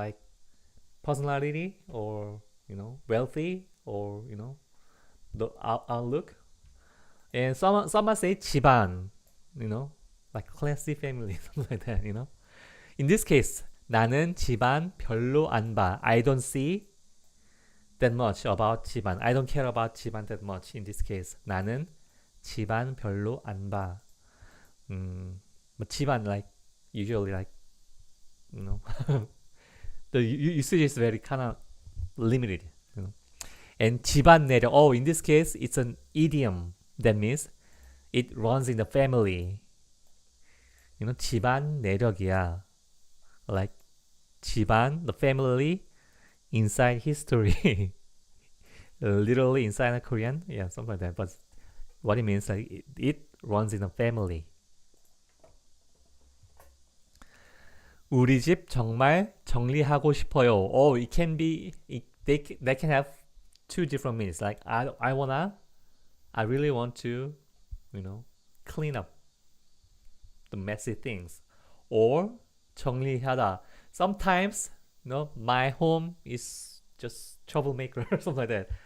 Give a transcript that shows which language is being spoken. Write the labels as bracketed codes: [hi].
[en] Like personality, or wealthy, or the outlook. And someone say 집안, like classy family, something like that, In this case, [ko] 나는 집안 별로 안 봐. [en] I don't see that much about 집안. I don't care about 집안 that much. In this case, [ko] 나는 집안 별로 안 봐. [en] But 집안, like usually, like the usage is very kind of limited. [ko] And 집안 내력. [en] Oh, in this case, it's an idiom. That means it runs in the family. [ko] 집안 내력이야. [en] Like 집안, the family, inside history. Literally inside a Korean, yeah, something like that. But what it means, like it runs in a family. [ko] 우리 집 정말 정리하고 싶어요. [en] Oh, it can be. They can have two different meanings. Like I really want to, clean up the messy things. Or 정리하다. Sometimes, my home is just troublemaker or something like that.